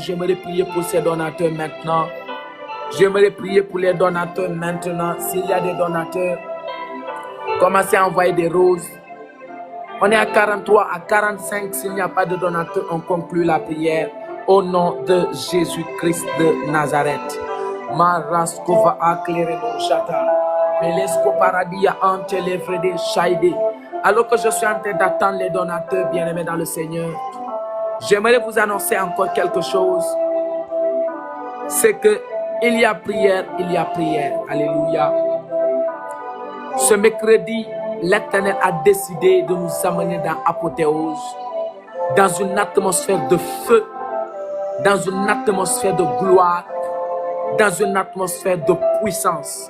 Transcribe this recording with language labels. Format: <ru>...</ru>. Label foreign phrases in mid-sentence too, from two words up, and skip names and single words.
<fr>J'aimerais prier pour ces donateurs maintenant. J'aimerais prier pour les donateurs maintenant. S'il y a des donateurs, commencez à envoyer des roses. On est à 43, à 45. S'il n'y a pas de donateurs, on conclut la prière au nom de Jésus-Christ de Nazareth. Maraskova aklereno jata. Melesko paradia antelevre de shaide. Alors que je suis en train d'attendre les donateurs bien-aimés dans le Seigneur, J'aimerais vous annoncer encore quelque chose. C'est que il y a prière, il y a prière. Alléluia. Ce mercredi, l'Éternel a décidé de nous amener dans Apothéose, dans une atmosphère de feu, dans une atmosphère de gloire, dans une atmosphère de puissance.</fr>